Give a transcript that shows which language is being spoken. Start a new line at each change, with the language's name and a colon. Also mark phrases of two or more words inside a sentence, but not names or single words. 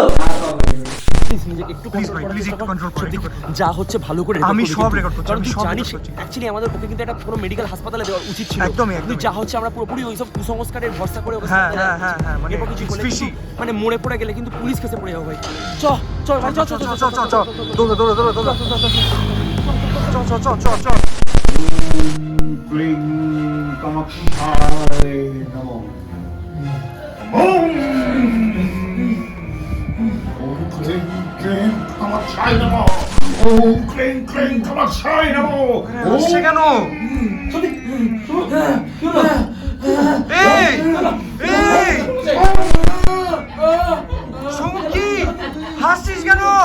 Bangla: হ্যাঁ, সব হয়ে যাবে। প্লিজ নিজেকে একটু কন্ট্রোল করে যা হচ্ছে ভালো করে আমি সব রেকর্ড করছি, কারণ আমি তুই সব জানিস record করছি। অ্যাকচুয়ালি আমাদের ওকে কিন্তু একটা পুরো মেডিকেল হাসপাতালে দেওয়া উচিত ছিল। একদমই, কিন্তু একদমই। যা হচ্ছে আমরা পুরোপুরি ওইসব কুসংস্কারের ভরসা করে ওকে হ্যাঁ, হাসপাতালে হ্যাঁ, হ্যাঁ, হ্যাঁ, মানে এরপর কিছু it's করলে fishy। কিন্তু মানে মরে পড়ে গেলে কিন্তু পুলিশ কেসে পড়ে যাবো ভাই। চ চ ভাই, চ চ চ চ চ চ দৌড়ো দৌড়ো দৌড়ো দৌড়ো চ চ চ চ চ।
Sanskrit: ক্লিং কামাক্ষায় নমঃ। ওম ক্লিং ক্লিং কামাক্ষায় নমঃ। ওম ক্লিং ক্লিং কামাক্ষায় নমঃ।
Bangla: আসছে কেন? এই এই সমুখী হাসছিস কেন?